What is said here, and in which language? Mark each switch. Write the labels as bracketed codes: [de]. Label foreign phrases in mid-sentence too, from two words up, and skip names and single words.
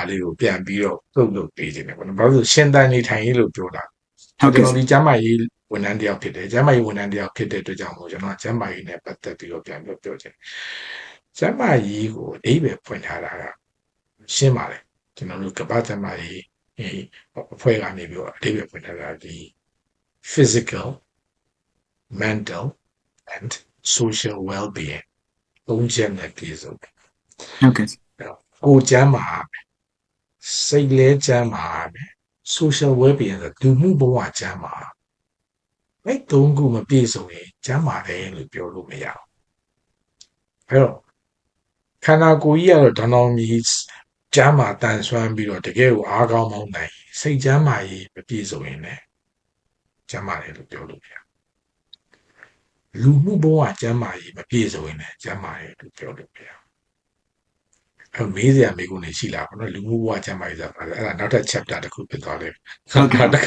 [my] လေးကိုပြန်ပြီးတော့လုပ်ပေးခြင်းတယ်ပေါ့နော်ဘာလို့ရှင်သန်နေထိုင်ရေးလို့ပြောတာကျွန်တော်ဒီကျန်းမာရေးဝန်ထမ်းတယောက်ဖြစ်တယ်ကျန်းမာရေးဝန်ထမ်းတယောက်ဖြစ်တဲ့အတွက်ကြောင့်မို့ကျွန်တော်ကျန်းမာရေးနဲ့ပတ်သက်ပြီးတော့ပြန်ပြောခြင်းကျန်းမာရေးကိုအဓိပ္ပာယ်ဖွင့်ထားတာကရှင်းပါလေကျွန်တော်တို့ကမ္ဘာ့ကျန်းမာရေးအဖွဲ့ကနေပြီးတော့အဓိပ္ပာယ်ဖွင့်ထားတာဒီ [en] physical mental and social well-being [my] သုံးချက်နဲ့ပြည့်စုံတယ် ဟုတ်ကဲ့ ကိုကျမ်းမာစိတ်လဲကျမ်းမာ [en] social well-being [my] ဆိုလူမှုဘဝကျမ်းမာအဲ့သုံးခုမပြည့်စုံရင်ကျမ်းမာတယ် လို့ပြောလို့မရဘူးအဲ့တော့ခန္ဓာကိုယ်ကြီးကတော့တောင်မြည်ကျမ်းမာတန်ဆွမ်းပြီးတော့တကယ်ကိုအားကောင်းမောင်းနိုင်စိတ်ကျမ်းမာရေးမပြည့်စုံရင်လည်းကျမ်းမာတယ်လို့ပြောလို့မရလူမှုဘဝကျမ်းမာရေးမပြည့်စုံရင်လည်းကျမ်းမာတယ်လို့ပြောလို့မရမေးစရာမေးခွန်းတွေရှိလာပါတော့လူမှုဘဝကျမ်းမာရေးဆိုတာအဲ့ဒါနောက်ထပ် chapter တစ်ခုဖြစ်သွားတယ်ဟုတ်ကဲ့တစ်ခါ